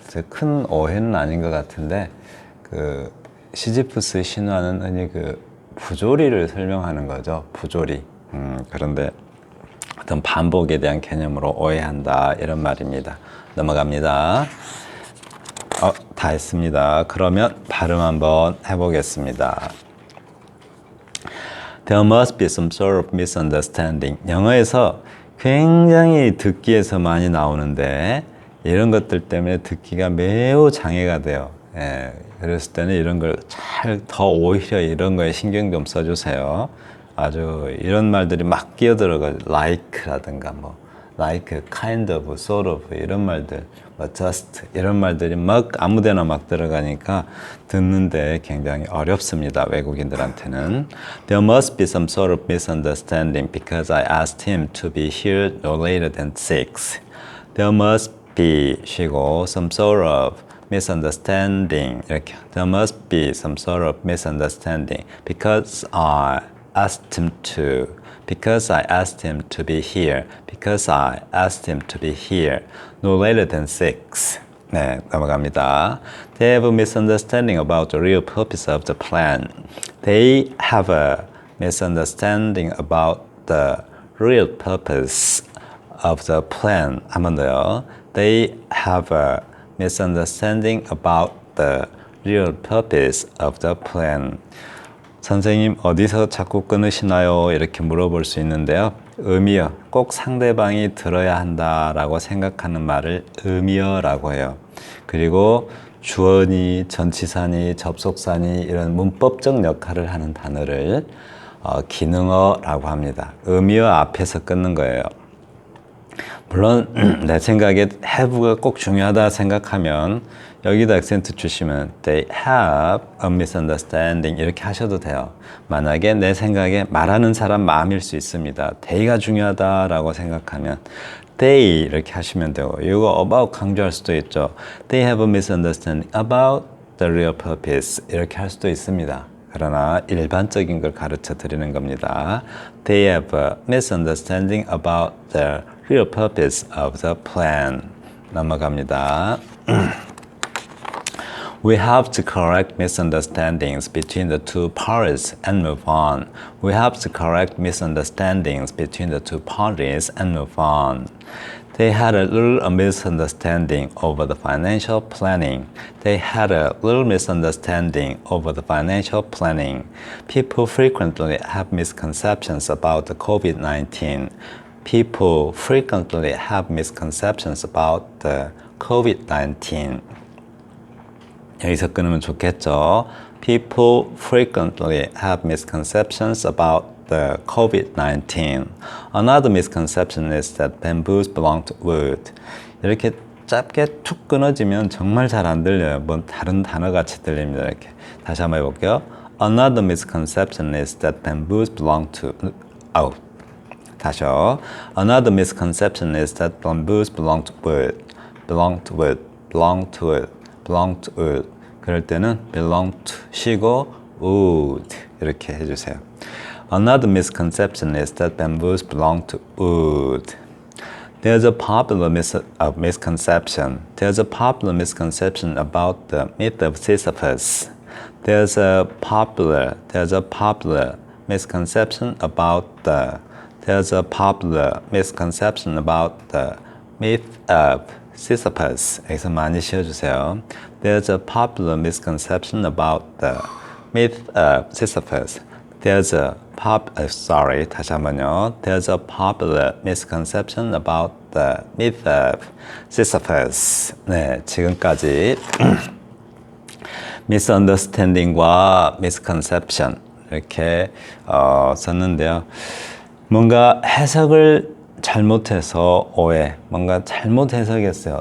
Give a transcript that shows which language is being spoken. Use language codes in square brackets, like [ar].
[ko] 큰 오해는 아닌 것 같은데 그 시지푸스 신화는 흔히 그 부조리를 설명하는 거죠. 부조리. 그런데 어떤 반복에 대한 개념으로 오해한다 이런 말입니다. 넘어갑니다. 다 했습니다. 그러면 발음 한번 해보겠습니다. [en] There must be some sort of misunderstanding. [ko] 영어에서 굉장히 듣기에서 많이 나오는데 이런 것들 때문에 듣기가 매우 장애가 돼요. 예, 그랬을 때는 이런 걸 더 오히려 이런 거에 신경 좀 써주세요. 아주 이런 말들이 막 끼어들어가지고 like라든가 [en] like, kind of, sort of [ko] 이런 말들, [en] just [ko] 이런 말들이 막 아무데나 막 들어가니까 듣는데 굉장히 어렵습니다. 외국인들한테는. [en] There must be some sort of misunderstanding because I asked him to be here no later than 6. There must be [ko] 쉬고 [en] some sort of misunderstanding [ko] 이렇게. [en] There must be some sort of misunderstanding because I asked him to. Because I asked him to be here. Because I asked him to be here. No later than 6. [ko] 네, 넘어갑니다. [en] They have a misunderstanding about the real purpose of the plan. They have a misunderstanding about the real purpose of the plan. [ko] 한 번 더요. [en] They have a misunderstanding about the real purpose of the plan. [ko] 선생님 어디서 자꾸 끊으시나요? 이렇게 물어볼 수 있는데요. 의미어, 꼭 상대방이 들어야 한다라고 생각하는 말을 의미어라고 해요. 그리고 주어니, 전치사니, 접속사니 이런 문법적 역할을 하는 단어를 기능어라고 합니다. 의미어 앞에서 끊는 거예요. 물론 내 생각에 have가 꼭 중요하다 생각하면 여기다 액센트 주시면 [en] they have a misunderstanding [ko] 이렇게 하셔도 돼요. 만약에 내 생각에 말하는 사람 마음일 수 있습니다. they가 중요하다라고 생각하면 they 이렇게 하시면 되고 이거 about 강조할 수도 있죠. [en] They have a misunderstanding about the real purpose [ko] 이렇게 할 수도 있습니다. 그러나 일반적인 걸 가르쳐 드리는 겁니다. [en] They have a misunderstanding about the real purpose of the plan. [ko] 넘어갑니다. [en] We have to correct misunderstandings between the two parties and move on. We have to correct misunderstandings between the two parties and move on. They had a little misunderstanding over the financial planning. They had a little misunderstanding over the financial planning. People frequently have misconceptions about the COVID-19. People frequently have misconceptions about the COVID-19. [ko] 여기서 끊으면 좋겠죠. [en] People frequently have misconceptions about the COVID-19. Another misconception is that bamboos belong to wood. [ko] 이렇게 짧게 툭 끊어지면 정말 잘 안 들려요. 뭔 다른 단어 같이 들립니다. 이렇게 다시 한번 해볼게요. [en] Another misconception is that bamboos belong to [ko] 다시요. [en] Another misconception is that bamboos belong to wood. belong to wood. belong to wood. belong to wood. [ko] 그럴 때는 [en] belong to [ko] 쉬고 wood 이렇게 해주세요. [en] Another misconception is that bamboos belong to wood. There's a popular misconception. There's a popular misconception about the myth of Sisyphus. There's a popular misconception about the myth of Sisyphus. [ko] 여기서 많이 씌워주세요. [en] There's a popular misconception about the myth of Sisyphus. There's a [ko] 다시 한번요. [en] There's a popular misconception about the myth of Sisyphus. [ko] 네, 지금까지 misunderstanding과 misconception 이렇게 썼는데요. 뭔가 해석을 잘못해서 오해, 뭔가 잘못 해석했어요.